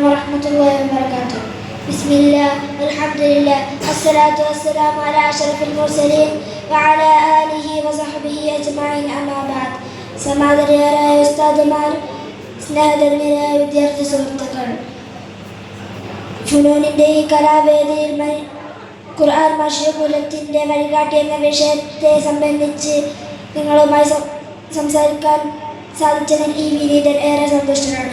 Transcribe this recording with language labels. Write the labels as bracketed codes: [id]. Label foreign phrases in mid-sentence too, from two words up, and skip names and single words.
[ar] ورحمة الله وبركاته. بسم الله والحمد لله والصلاة والسلام على أشرف المرسلين وعلى آله وصحبه أجمعين. أما بعد. [ml] സമാദരണീയരായ ഉസ്താദുമാർ, സ്നേഹധന്യരായ വിദ്യാർത്ഥി സുഹൃത്തുക്കൾ, ഫുനൂനിൻ്റെ ഈ കലാവേദിയിൽ ഖുർആൻ മശീഖുലത്തിൻ്റെ വഴികാട്ടി എന്ന വിഷയത്തെ സംബന്ധിച്ച് നിങ്ങളുമായി സംസാരിക്കാൻ സാധിച്ചതിൽ ഈ വിനീതൻ ഏറെ സന്തുഷ്ടനാണ്.